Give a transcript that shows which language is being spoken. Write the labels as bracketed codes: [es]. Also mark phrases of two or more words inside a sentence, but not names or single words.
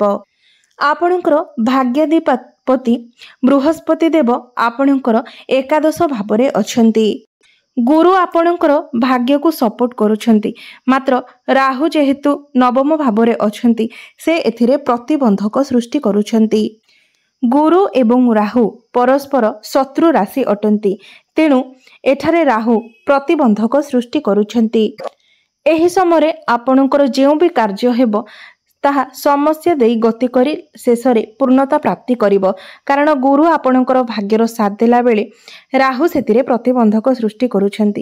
[or] ଆପଣଙ୍କର ଭାଗ୍ୟାଧିପତି ବୃହସ୍ପତି ଦେବ ଆପଣଙ୍କର ଏକାଦଶ ଭାବରେ ଅଛନ୍ତି। ଗୁରୁ ଆପଣଙ୍କର ଭାଗ୍ୟ କୁ ସପୋର୍ଟ କରୁଛନ୍ତି, ମାତ୍ର ରାହୁ ଯେହେତୁ ନବମ ଭାବରେ ଅଛନ୍ତି ସେ ଏଥିରେ ପ୍ରତିବନ୍ଧକ ସୃଷ୍ଟି କରୁଛନ୍ତି। ଗୁରୁ ଏବଂ ରାହୁ ପରସ୍ପର ଶତ୍ରୁ ରାଶି ଅଟନ୍ତି, ତେଣୁ ଏଠାରେ ରାହୁ ପ୍ରତିବନ୍ଧକ ସୃଷ୍ଟି କରୁଛନ୍ତି। ଏହି ସମୟ ଆପଣଙ୍କର ଯେଉଁ ଭି କାର୍ଯ୍ୟ ହେବ ତାହା ସମସ୍ୟା ଦେଇ ଗତି କରି ଶେଷରେ ପୂର୍ଣ୍ଣତା ପ୍ରାପ୍ତି କରିବ, କାରଣ ଗୁରୁ ଆପଣଙ୍କର ଭାଗ୍ୟର ସାଥ ଦେଲା ବେଳେ ରାହୁ ସେଥିରେ ପ୍ରତିବନ୍ଧକ ସୃଷ୍ଟି କରୁଛନ୍ତି।